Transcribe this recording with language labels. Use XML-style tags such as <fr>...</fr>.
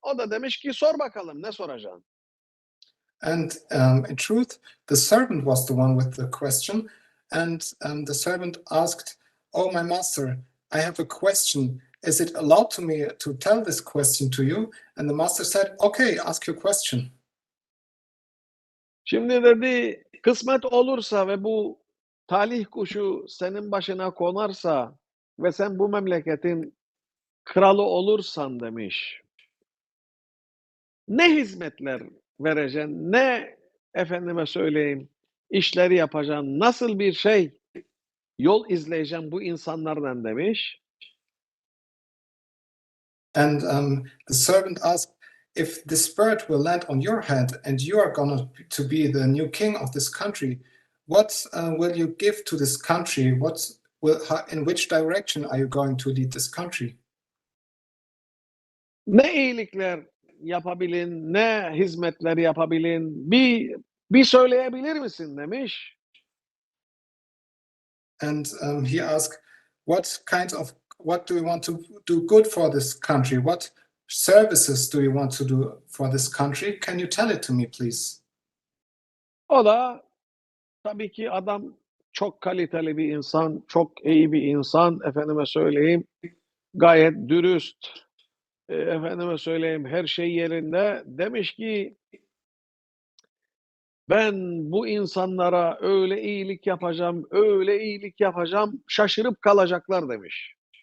<tr>O da demiş ki sor bakalım ne soracaksın?</tr> <en>And in truth, the servant was the one with the question. And the servant asked, "Oh, my master, I have a question. Is it allowed to me to tell this question to you?" And the master said, "Okay, ask your question."</en> <tr>Şimdi dedi kısmet olursa ve bu talih kuşu senin başına konarsa ve sen bu memleketin kralı olursan demiş. Ne hizmetler vereceksin, ne efendime söyleyeyim işleri yapacaksın, nasıl bir yol izleyeceğim bu insanlardan demiş.</tr> <en>And the servant asked, "If this bird will land on your head and you are going to be the new king of this country, what will you give to this country? In which direction are you going to lead this country?"</en> <tr>Ne iyilikler yapabilin, ne hizmetler yapabilin, bir söyleyebilir misin demiş.</tr> <en>And he asked, what do you want to do good for this country? What services do you want to do for this country? Can you tell it to me, please?</en> <tr>O da tabii ki adam çok kaliteli bir insan, çok iyi bir insan, efendime söyleyeyim, gayet dürüst, efendime söyleyeyim her şey yerinde. Demiş ki ben bu insanlara öyle iyilik yapacağım, öyle iyilik yapacağım, şaşırıp kalacaklar demiş.</tr>